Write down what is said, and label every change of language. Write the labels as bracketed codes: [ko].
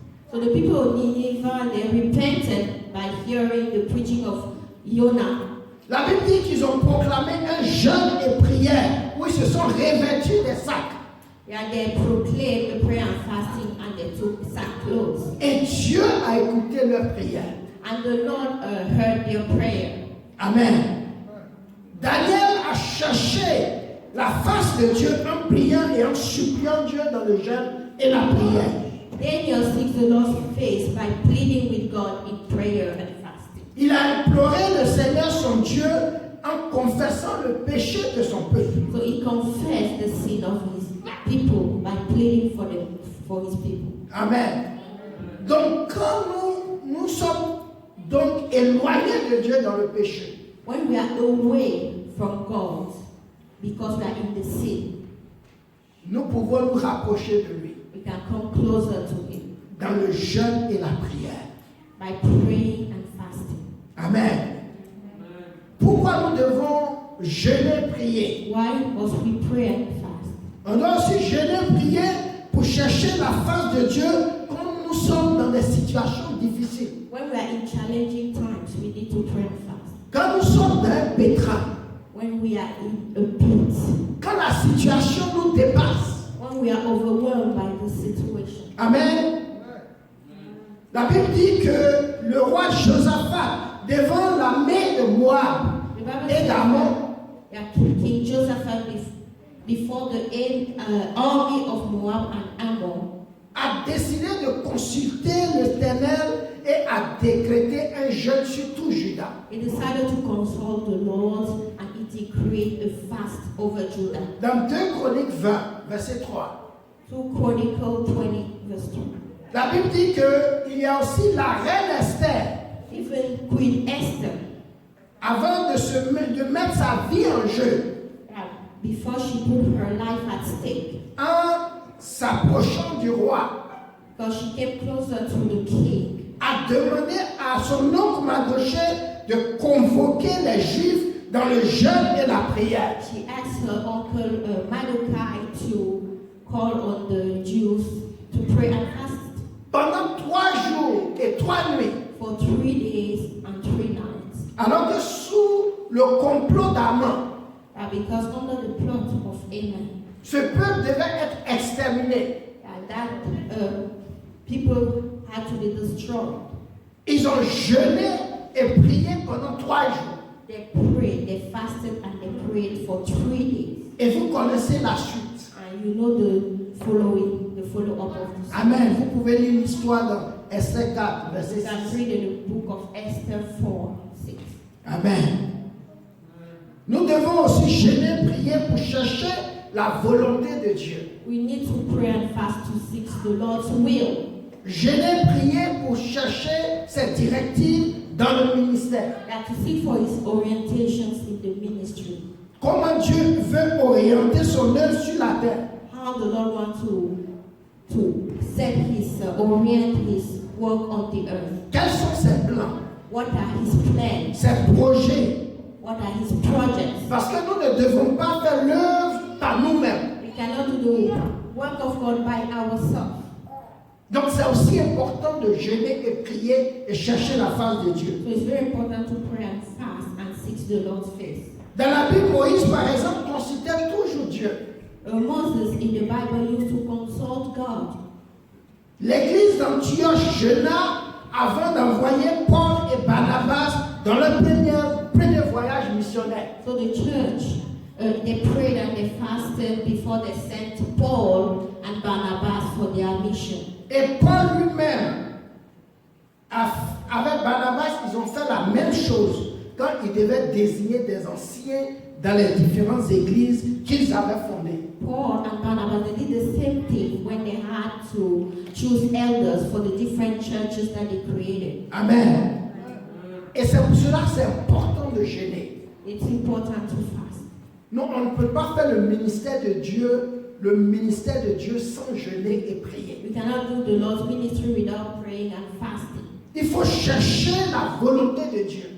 [en] So the people of Nineveh, they repented by hearing the preaching of Jonah. [fr] La Bible dit qu'ils ont proclamé un jeûne et prière où ils se sont revêtus des sacs. [en] Yeah, they proclaimed the prayer and fasting and they took sackcloth. [fr] Et Dieu a écouté leur prière. [en] And the Lord heard their prayer. Amen. [fr] Daniel a cherché la face de Dieu en priant et en suppliant Dieu dans le jeûne et la prière. [en] Daniel seeks the Lord's face by pleading with God in prayer and fasting. [fr] Il a imploré le Seigneur son Dieu en confessant le péché de son peuple. [en] So he confessed the sin of his people by pleading for his people. Amen. [fr] Donc quand nous sommes donc éloignés de Dieu dans le péché, [en] When we are away from God because we are in the sin, [fr] nous pouvons nous rapprocher de lui [en] we can come closer to him [fr] dans le jeûne et la prière. [en] by praying and fasting. Amen. [fr] Pourquoi nous devons jeûner, prier? [en] Why must we pray and fast? [fr] On doit aussi jeûner, prier pour chercher la face de Dieu quand nous sommes dans des situations difficiles. [en] When we are in challenging times, we need to pray and fast. [fr] Quand nous sommes dans un pétrin, [en] When we are in a pit, [fr] quand la situation nous dépasse. [en] when we are overwhelmed by the situation. [fr] Amen. La Bible dit que le roi Josaphat, devant la main de Moab [en] The Bible [fr] et [en] says [fr] d'Ammon, [en] that King Josaphat before the army of Moab and Ammon [fr] a décidé de consulter l'Éternel et a décrété un jeûne sur tout Juda. [en] he decided to consult the Lord and he decreed a fast over Judah. [fr] Dans 2 Chroniques 20, verset 3, [en] 2 Chronicles 20 verse 3. [fr] la Bible dit qu'il y a aussi la reine Esther, [en] Even Queen Esther, [fr] avant de mettre sa vie en jeu, [en] before she put her life at stake, [fr] en s'approchant du roi, [en] because she came closer to the king, [fr] a demandé à son oncle Mardochée de convoquer les Juifs dans le jeûne et la prière. [en] she asked her uncle Mordecai to call on the Jews to pray and fast [fr] Pendant 3 jours et 3 nuits, [en] for 3 days and 3 nights. [fr] alors que sous le complot d'Aman, [en] Because under the plot of Ammon, [fr] ce peuple devait être exterminé. [en] that people had to be destroyed. [fr] Ils ont jeûné et prié pendant 3 jours. [en] They prayed, they fasted, and they prayed for 3 days. [fr] Et vous connaissez la suite. [en] And you know the follow-up of this. Amen. [fr] Vous pouvez lire l'histoire dans Esther 4, verset [en] You can 6. read in the book of Esther 4, 6. Amen. [fr] Nous devons aussi jeûner, prier pour chercher la volonté de Dieu. [en] We need to pray and fast to seek the Lord's will. [fr] Jeûner, prier pour chercher ses directives dans le ministère. [en] That to seek for his orientations in the ministry. [fr] Comment Dieu veut orienter son œuvre sur la terre. [en] How the Lord wants to set his orient his work on the earth. [fr] Quels sont ses plans, [en] What are his plans? [fr] ses projets? [en] What are his projects? [fr] Parce que nous ne devons pas faire l'œuvre par nous-mêmes. [en] We cannot do the work of God by ourselves. [fr] Donc c'est aussi important de jeûner et prier et chercher la face de Dieu. [en] So it's very important to pray and fast and seek the Lord's face. [fr] Dans la Bible, Moïse, par exemple, considère toujours Dieu. [en] Moses in the Bible used to consult God. [fr] L'église d'Antioche jeûna avant d'envoyer Paul et Barnabas dans leur premier voyage missionnaire. [en] So the church, they prayed and they fasted before they sent Paul and Barnabas for their mission. [fr] Et Paul lui-même, avec Barnabas, ils ont fait la même chose. quand ils devaient désigner des anciens dans les différentes églises qu'ils avaient fondées. [en] Paul and Barnabas, they did the same thing when they had to choose elders for the different churches that they created. Amen. [fr] Et c'est pour cela que c'est important de jeûner. [en] It's important to fast. [fr] Non, on ne peut pas faire le ministère de Dieu sans jeûner et prier. [en] We cannot do the Lord's ministry without praying and fasting. [fr] Il faut chercher la volonté de Dieu.